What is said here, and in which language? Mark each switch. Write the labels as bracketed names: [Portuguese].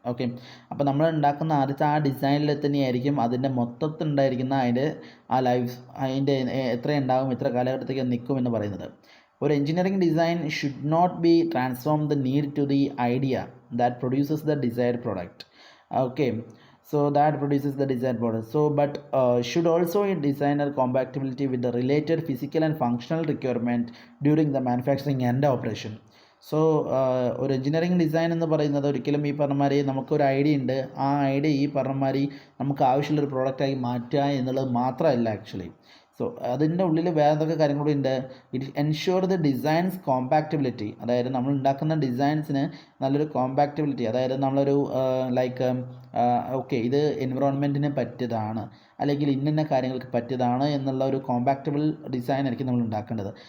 [Malayalam] Okay, അപ്പോൾ നമ്മൾ ഉണ്ടാക്കുന്ന ആദ്യത്തെ ആ ഡിസൈനിൽ തന്നെയായിരിക്കും അതിൻ്റെ മൊത്തത്തിലുണ്ടായിരിക്കുന്ന അതിൻ്റെ എത്ര ഉണ്ടാകും, എത്ര കാലഘട്ടത്തേക്ക് നിൽക്കും എന്ന് പറയുന്നത്. [English] ഒരു engineering design should not be transform the need to the idea that produces the desired product. Okay, so that produces the desired product. So but should also in designer compatibility with the related physical and functional requirement during the manufacturing and operation. [Malayalam] So ഒരു engineering design എന്ന് പറയുന്നത് ഒരിക്കലും ഈ പറഞ്ഞമാതിരി നമുക്കൊരു idea ഉണ്ട്, ആ idea ഈ പറഞ്ഞമാതിരി നമുക്ക് ആവശ്യമുള്ളൊരു പ്രോഡക്റ്റായി മാറ്റുക എന്നുള്ളത് മാത്രമല്ല ആക്ച്വലി. സോ അതിൻ്റെ ഉള്ളിൽ വേറെ എന്തൊക്കെ കാര്യങ്ങൾ കൂടി ഉണ്ട്. [English] it ensure the designs compatibility, [Malayalam] അതായത് നമ്മൾ ഉണ്ടാക്കുന്ന ഡിസൈൻസിന് നല്ലൊരു കോമ്പാക്റ്റബിലിറ്റി, അതായത് നമ്മളൊരു ലൈക്ക് ഓക്കെ ഇത് എൻവിറോൺമെൻറ്റിന് പറ്റിയതാണ് അല്ലെങ്കിൽ ഇന്ന കാര്യങ്ങൾക്ക് പറ്റിയതാണ് എന്നുള്ള ഒരു കോമ്പാക്റ്റബിൾ ഡിസൈൻ ആയിരിക്കും നമ്മൾ ഉണ്ടാക്കേണ്ടത്.